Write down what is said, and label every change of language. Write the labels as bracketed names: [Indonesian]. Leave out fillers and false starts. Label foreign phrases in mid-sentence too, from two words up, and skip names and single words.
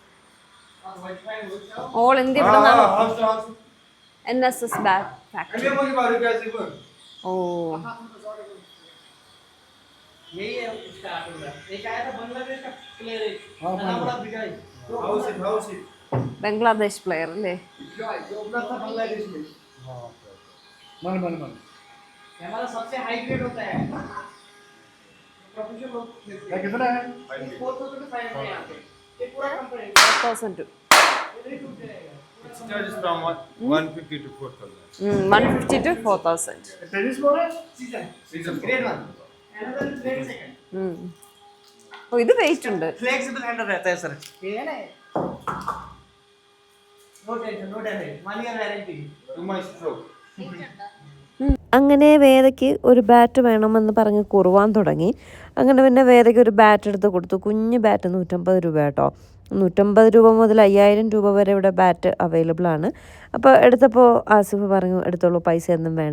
[Malayalam] ഓൾ ഇന്ത്യ ഇവിടെ NSS [English] bag factory. [Malayalam] ഓ ബംഗ്ലാദേശ് പ്ലെയർ അല്ലേ? [Hindi] हमारा सबसे [English] high grade [Hindi] होता है प्रोफेशनल कितना है 4,500 है यहां पे ये पूरा कंपनी 4,002. [English] It charges from 150 to 4,000. 150 to 4,000. Tennis ball है season grade 1 another grade second. [Malayalam] ഓ ഇത് വെയിറ്റ് ഉണ്ട്. [English] flexible handle [Hindi] रहता है सर. ये है ना [English] no tension no damage 1 year warranty To my stroke. [Malayalam] അങ്ങനെ വേദയ്ക്ക് ഒരു ബാറ്റ് വേണമെന്ന് പറഞ്ഞ് കുറുവാൻ തുടങ്ങി. അങ്ങനെ പിന്നെ വേദയ്ക്ക് ഒരു ബാറ്റ് എടുത്ത് കൊടുത്തു. കുഞ്ഞ് ബാറ്റ് 150 രൂപ കേട്ടോ. 150 രൂപ മുതൽ 5,000 രൂപ വരെ ഇവിടെ [English] bat available [Malayalam] ആണ്. അപ്പോൾ എടുത്തപ്പോൾ ആസിഫ് പറഞ്ഞു എടുത്തോളൂ, പൈസ ഒന്നും വേണ്ട.